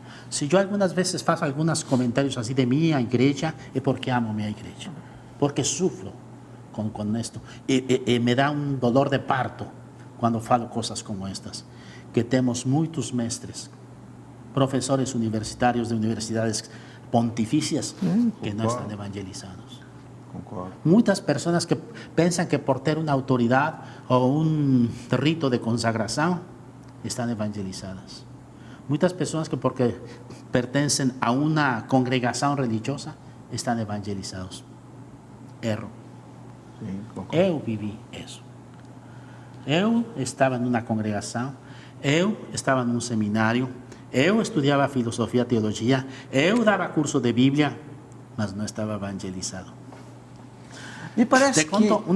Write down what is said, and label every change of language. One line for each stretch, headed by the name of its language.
Portuguese: Se eu algumas vezes faço alguns comentários assim de minha igreja, é porque amo minha igreja, porque sufro com isto, e me dá um dolor de parto quando falo coisas como estas, que temos muitos mestres, professores universitários de universidades pontifícias que não estão evangelizados. Concordo. Muitas pessoas que pensam que por ter uma autoridade ou um rito de consagração estão evangelizadas.
Spanish: Muchas personas que porque pertenecen a una congregación religiosa están evangelizados.
Portuguese: Erro. Sim, concordo. Eu vivi isso. Eu estava numa congregação, eu estava num seminário, eu estudava filosofia, teologia, eu dava curso de Bíblia, mas não estava evangelizado. Me parece, Te conto uma